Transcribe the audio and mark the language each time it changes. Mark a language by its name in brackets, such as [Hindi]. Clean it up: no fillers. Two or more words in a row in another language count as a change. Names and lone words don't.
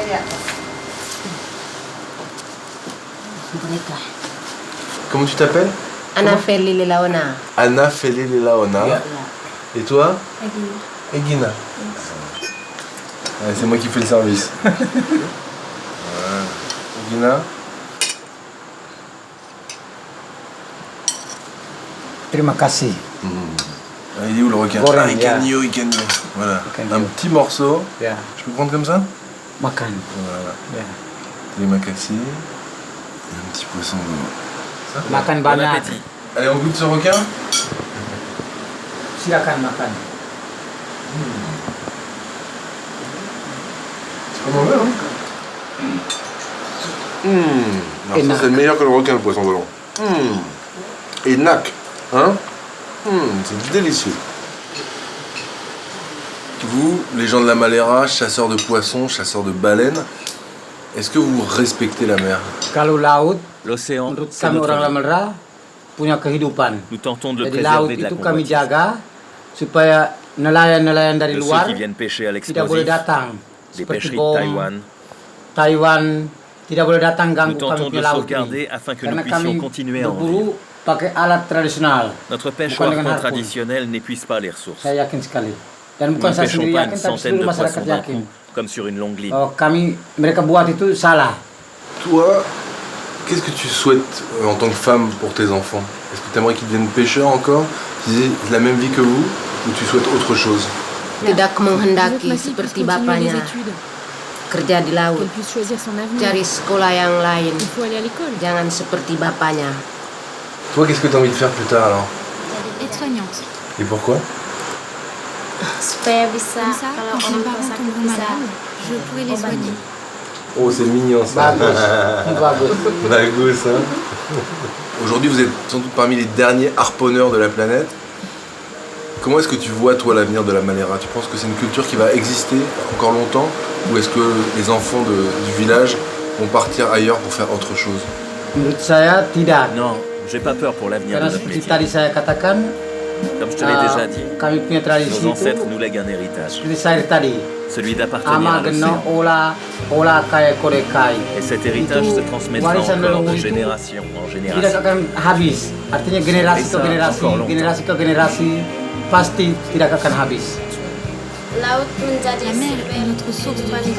[French] Comment tu t'appelles? Ana Feli Lelaona. Anna Feli Laona. Et toi? Egina. Ouais, c'est moi qui fais le service. Ouais. Gina. [Indonesian] Terima kasih. [French] Ah, il est où le requin? Goreng, Ah, Icanio, Icanio. Voilà. Icanio. Un petit morceau. [Indonesian] Ya, [French] Je peux prendre comme ça? [Indonesian] makan. [French] Voilà. [Indonesian] Ya. [French] Les macassis. Et un petit poisson. [Indonesian] Makan [French] Bon [Indonesian] banyak. [French] appétit. Allez, on goûte ce requin? [Indonesian] Silakan makan. [French] C'est pas mauvais, hein? Alors Et ça, c'est meilleur que le requin, le poisson volant. Et nac, hein? C'est délicieux. Vous, les gens de la Malera, chasseurs de poissons, chasseurs de baleines, est-ce que vous respectez la mer? [Indonesian] Kalau laut, [French] L'océan, [Indonesian] menurut [French] c'est [Indonesian] kami [French] notre [Indonesian] orang [French] vie. [Indonesian] Lamelra, punya kehidupan. [French] Nous tentons de le [Indonesian] Jadi laut [French] préserver de la [Indonesian] itu kami [French] convoitise. [Indonesian] jaga supaya nelayan-nelayan dari [French] De ceux [Indonesian] luar [French] qui viennent pêcher à [Indonesian] tidak boleh [French] l'explosif, [Indonesian] datang. [French] des [Indonesian] Seperti [French] pêcheries de [Indonesian] bom, [French] Taïwan. [Indonesian] Taiwan tidak boleh datang [French] Nous [Indonesian] ganggu kami [French] tentons de [Indonesian] punya [French] le [Indonesian] laut [French] sauvegarder [Indonesian] ini. [French] afin que [Indonesian] Karena [French] nous puissions [Indonesian] kami [French] continuer à en [Indonesian] berburu [French] vivre. [Indonesian] pakai alat tradisional. [French] Notre [Indonesian] Bukan [French] pêchoir [Indonesian] dengan harpun. [French] traditionnel n'épuise pas les ressources. [Indonesian] Saya yakin sekali. Dan [French] Nous [Indonesian] bukan [French] ne [Indonesian] saya [French] pêchons [Indonesian] sendiri [French] pas [Indonesian] yakin, [French] une [Indonesian] tapi [French] centaine de [Indonesian] seluruh masyarakat [French] poissons d'un [Indonesian] yakin. [French] coup, comme sur une longue ligne. [Indonesian] Oh, mereka buat itu salah. [French] Toi, qu'est-ce que tu souhaites en tant que femme pour tes enfants? Est-ce que tu aimerais qu'ils deviennent pêcheurs encore, qu'ils aient la même vie que vous, ou tu souhaites autre chose? [Indonesian] Tidak [French] Je veux que [Indonesian] menghendaki [French] ma fille puisse [Indonesian] seperti [French] continuer les [Indonesian] bapaknya [French] études, [Indonesian] kerja di laut. [French] qu'elle puisse choisir son avenir. [Indonesian] Cari sekolah yang lain. [French] Il faut aller à l'école. [Indonesian] Jangan seperti bapaknya. [French] Toi, qu'est-ce que tu as envie de faire plus tard alors? Aide-soignante. Et pourquoi? [Indonesian] Supaya bisa [French] Comme ça, [Indonesian] kalau [French] quand [Indonesian] orang [French] mes [Indonesian] tua [French] parents [Indonesian] sakit [French] tomberont [Indonesian] bisa [French] malades, je pourrai les soigner. Oh, c'est mignon ça. [Indonesian] Bagus. Bagus. Bagus, [French] hein. Aujourd'hui, vous êtes sans doute parmi les derniers harponneurs de la planète. Comment est-ce que tu vois, toi, l'avenir de la Malera? Tu penses que c'est une culture qui va exister encore longtemps? Ou est-ce que les enfants du village vont partir ailleurs pour faire autre chose? [Indonesian] Menurut saya tidak. [French] Non, j'ai pas peur pour l'avenir [Indonesian] Karena [French] de notre [Indonesian] seperti [French] métier. [Indonesian] tadi saya katakan, [French] Comme je te l'ai déjà dit, [Indonesian] kami punya tradisi [French] nos [Indonesian] itu [French] ancêtres nous lèguent un héritage, [Indonesian] seperti saya tadi. [French] celui d'appartenir [Lamaholot] Ama [French] à [Lamaholot] geno [French] l'océan. [Lamaholot] ola kaya korekai. [French] Et cet héritage [Indonesian] Itu [French] se transmettra [Indonesian] warisan [French] encore de [Indonesian] leluhur itu [French] génération en [Indonesian] tidak [French] génération. [Indonesian] akan habis. Artinya generasi [French] Et [Indonesian] ke [French] ça, [Indonesian] generasi, [French] encore longtemps. [Indonesian] generasi ke generasi pasti tidak akan habis. Laut menjadi [French] La mer est notre source de [Indonesian] kehidupan [French] vie.